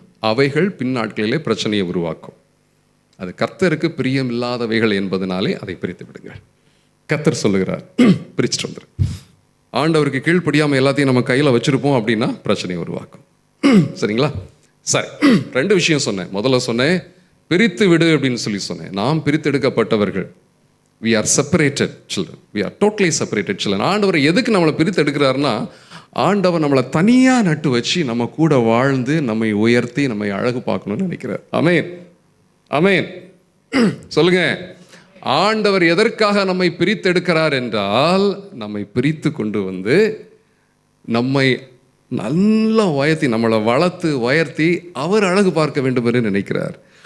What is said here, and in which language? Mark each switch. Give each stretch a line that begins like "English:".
Tamil: அவைகள் பின்னாட்களிலே பிரச்சனையை உருவாக்கும். அது கர்த்தருக்கு பிரியம் இல்லாதவைகள் என்பதனாலே அதை பிரித்து விடுங்கள். கர்த்தர் சொல்லுகிறார், பிரிச்சுட்டு வந்துரு. ஆண்டவருக்கு கீழ்ப்படியாமல் எல்லாத்தையும் நம்ம கையில் வச்சுருப்போம் அப்படின்னா பிரச்சனையை உருவாக்கும். சரிங்களா? சரி, 2 விஷயம் சொன்னேன். முதல்ல சொன்னேன், பிரித்து விடு அப்படின்னு சொல்லி சொன்னேன். நாம் பிரித்தெடுக்கப்பட்டவர்கள்.
English: we are separated children, we are totally separated children.
Tamil: ஆண்டவர் எதுக்கு நம்மளை பிரித்து எடுக்கிறாருன்னா, ஆண்டவர் நம்மளை தனியாக நட்டு வச்சு நம்ம கூட வாழ்ந்து நம்மை உயர்த்தி நம்மை அழகு பார்க்கணும்னு நினைக்கிறார். ஆமென், ஆமென். சொல்லுங்க, ஆண்டவர் எதற்காக நம்மை பிரித்தெடுக்கிறார் என்றால், நம்மை பிரித்து கொண்டு வந்து நம்மை நல்லா உயர்த்தி, நம்மளை வளர்த்து உயர்த்தி அவர் அழகு பார்க்க வேண்டும் என்று நினைக்கிறார்.